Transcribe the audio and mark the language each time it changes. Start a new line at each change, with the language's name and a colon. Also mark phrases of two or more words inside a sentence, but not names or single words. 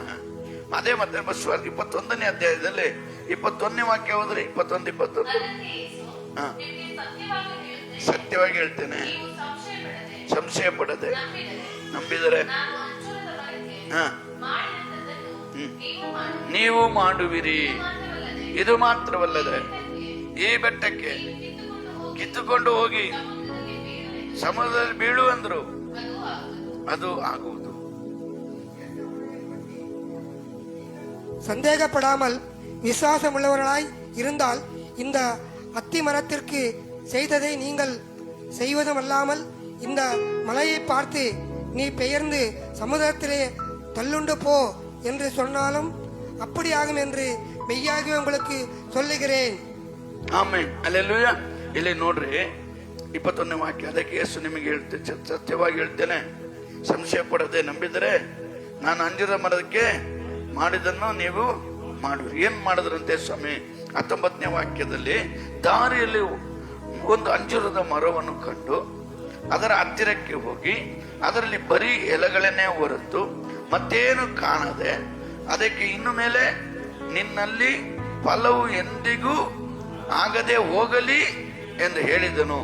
Kannada: ಅದೇ ಮತ್ತೆ 21ನೇ ಅಧ್ಯಾಯದಲ್ಲಿ 21ನೇ ವಾಕ್ಯ ಹೋದ್ರೆ 21 ಸತ್ಯವಾಗಿ ಹೇಳ್ತೇನೆ, ಸಂಶಯ ಪಡದೆ ನಂಬಿದರೆ ನೀವು ಮಾಡುವಿರಿ. ಇದು ಮಾತ್ರವಲ್ಲದೆ ಈ ಬೆಟ್ಟಕ್ಕೆ ಕಿತ್ತುಕೊಂಡು ಹೋಗಿ ಸಮುದ್ರದಲ್ಲಿ ಬೀಳು ಅಂದ್ರು, ಅದು ಆಗುವುದು.
Tamil: சந்தேகப்படாமல் விசுவாசமுள்ளவர்களாய் இருந்தால் இந்த அத்தி மரத்திற்கு செய்ததை நீங்கள் செய்வதுமல்லாமல் இந்த மலையை பார்த்து நீ பெயர்ந்து சமுதிரத்திலே தள்ளுண்டு போ என்று சொன்னாலும் அப்படியாகும் என்று மெய்யாகவே உங்களுக்கு சொல்லுகிறேன்.
Kannada: ಆಮೆನ್. ಹಲ್ಲೆಲೂಯಾ. ಇಲ್ಲಿ ನೋಡ್ರಿ 21ನೇ ವಾಕ್ಯ. ಅದಕ್ಕೆ ಯೇಸು ನಿಮಗೆ ಸತ್ಯವಾಗಿ ಹೇಳ್ತೇನೆ, ಸಂಶಯ ಪಡದೆ ನಂಬಿದರೆ ನಾನು ಅಂಜೂರದ ಮರಕ್ಕೆ ಮಾಡಿದನ್ನು ನೀವು ಮಾಡುವಿರಿ. ಏನ್ ಮಾಡಿದ್ರಂತೆ ಸ್ವಾಮಿ? 19ನೇ ವಾಕ್ಯದಲ್ಲಿ, ದಾರಿಯಲ್ಲಿ ಒಂದು ಅಂಜೂರದ ಮರವನ್ನು ಕಂಡು ಅದರ ಹತ್ತಿರಕ್ಕೆ ಹೋಗಿ ಅದರಲ್ಲಿ ಬರೀ ಎಲೆಗಳನ್ನೇ ಹೊರತು ಮತ್ತೇನು ಕಾಣದೆ ಅದಕ್ಕೆ ಇನ್ನು ಮೇಲೆ ನಿನ್ನಲ್ಲಿ ಫಲವು ಎಂದಿಗೂ ಆಗದೆ ಹೋಗಲಿ ಎಂದು ಹೇಳಿದನು.